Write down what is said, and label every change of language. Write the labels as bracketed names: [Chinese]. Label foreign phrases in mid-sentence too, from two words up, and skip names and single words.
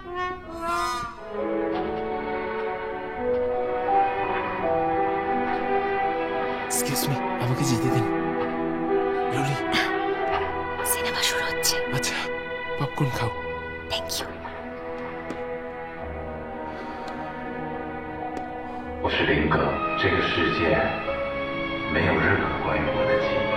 [English] excuse me, [Bangla] আমাকে যেতে দিন। ললি, সিনেমা শুরু হচ্ছে। আচ্ছা, পপকর্ন খাও। [English] thank you. [Chinese] 一个这个世界没有任何关于我的记忆。